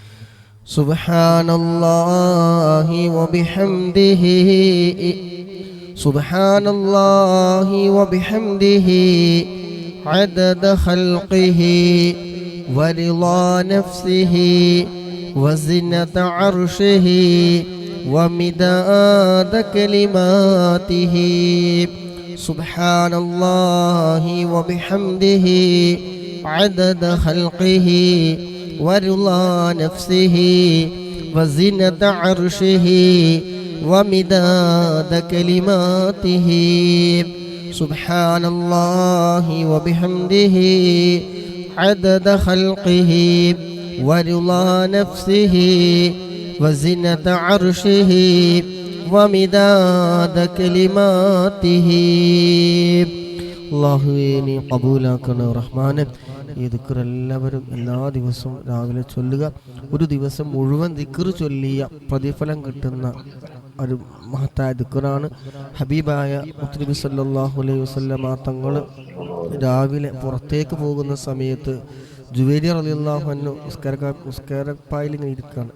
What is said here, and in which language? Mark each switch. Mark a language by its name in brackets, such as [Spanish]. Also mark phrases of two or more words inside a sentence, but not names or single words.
[Arabic] سبحان الله وبحمده سبحان الله وبحمده عدد خلقه ورضا نفسه وزنة عرشه ومداد كلماته. سبحان الله وبحمده عدد خلقه ورضا نفسه وزنة عرشه ومداد كلماته. سبحان الله وبحمده عدد خلقه ورضا نفسه وزنة عرشه ومداد كلماته. [Malayalam] അല്ലാഹുവേ, നീ ഖബൂലാക്കണേ റഹ്മാനെ. ഈ ദിക്ർ എല്ലാവരും എല്ലാ ദിവസവും രാവിലെ ചൊല്ലുക. ഒരു ദിവസം മുഴുവൻ ദിക്ർ ചൊല്ലിയ പ്രതിഫലം കിട്ടുന്ന ഒരു മഹത്തായ ദിക്റാണ്. ഹബീബായ മുത്തുനബി [Arabic] صلى الله عليه وسلم [Malayalam] തങ്ങൾ രാവിലെ പുറത്തേക്ക് പോകുന്ന സമയത്ത് ജുവൈരിയ [Arabic] رضي الله عنه [Malayalam] നിസ്കാരപ്പായിൽ ഇങ്ങനെ ഇരിക്കുകയാണ്.